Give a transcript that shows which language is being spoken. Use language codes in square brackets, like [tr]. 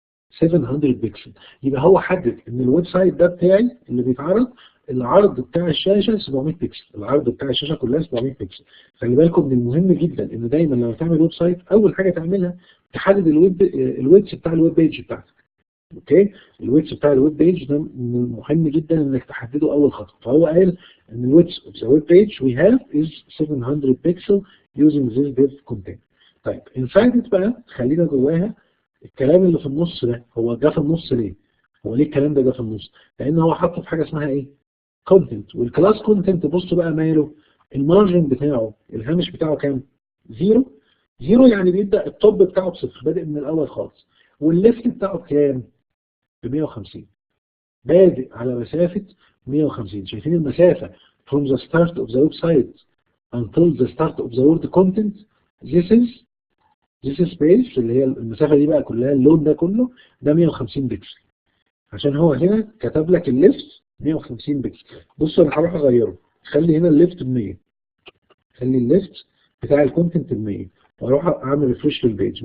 [ar] 700 بكسل. يبقى هو حدد ان الويب سايت ده بتاعي اللي بيتعرض العرض بتاع الشاشه 700 بكسل، العرض بتاع الشاشه كلها 700 بكسل. خلي بالكم من المهم جدا ان دايما لما تعمل ويب سايت اول حاجه تعملها تحدد الويدث بتاع الويب بيج بتاعتك. اوكي، الويدث بتاع الويب بيج ده مهم جدا انك تحدده اول خطوه. فهو قال ان الويدث [en] of the web page we have is 700 pixel using this div content. [ar] طيب inside بقى خلينا جواها الكلام اللي في النص ده. هو جه في النص ليه؟ هو ليه الكلام ده جه في النص؟ لان هو حط في حاجه اسمها ايه؟ كونتنت. والكلاس كونتنت بصوا بقى ماله؟ المارجن بتاعه الهامش بتاعه كام؟ زيرو. زيرو يعني بيبدا التوب بتاعه بصفر، بادئ من الاول خالص. والليفت بتاعه بكام؟ ب 150. بادئ على مسافه 150. شايفين المسافه [en] from the start of the website until the start of the word content. this is space [ar] اللي هي المسافه دي بقى كلها، اللون ده كله ده 150 بكسل. عشان هو هنا كتب لك الليفت 150 بكسل. بصوا انا هروح اغيره، خلي هنا الليفت ب 100، خلي الليفت بتاع الكونتنت ب 100 واروح اعمل ريفرش للبيج.